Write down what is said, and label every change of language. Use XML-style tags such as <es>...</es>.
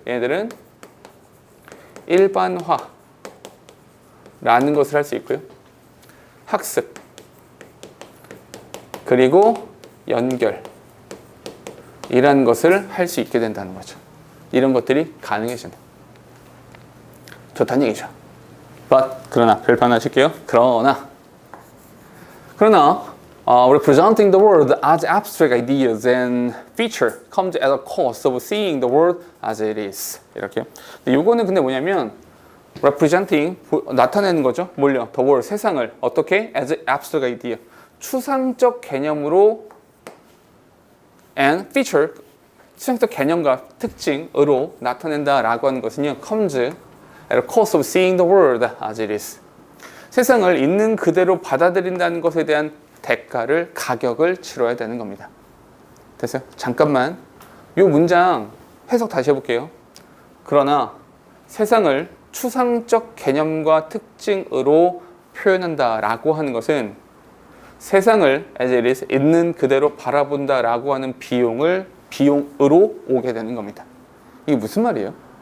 <ko>얘네들은 일반화라는 것을 할 수 있고요. 학습 그리고 연결 이라는 것을 할 수 있게 된다는 거죠. 이런 것들이 가능해진다. 좋다는 얘기죠. 그러나 별판 하실게요. 그러나</ko> <en>representing the world as abstract ideas and feature comes at a cost of seeing the world as it is.</en> <ko>이렇게요. 요거는 근데 뭐냐면 representing 나타내는 거죠. 뭘요? The world 세상을 어떻게</ko> <en>as abstract idea 추상적 개념으로 and feature,</en> <ko>추상적 개념과 특징으로 나타낸다라고 하는 것은요,</ko> <en>comes at a cost of seeing the world as it is.</en> <ko>세상을 있는 그대로 받아들인다는 것에 대한 대가를, 가격을 치러야 되는 겁니다. 됐어요? 잠깐만 이 문장 해석 다시 해볼게요. 그러나 세상을 추상적 개념과 특징으로 표현한다라고 하는 것은 세상을</ko> <en>as it is,</en> <ko>있는 그대로 바라본다라고 하는 비용으로 오게 되는 겁니다. 이게 무슨 말이에요?</ko>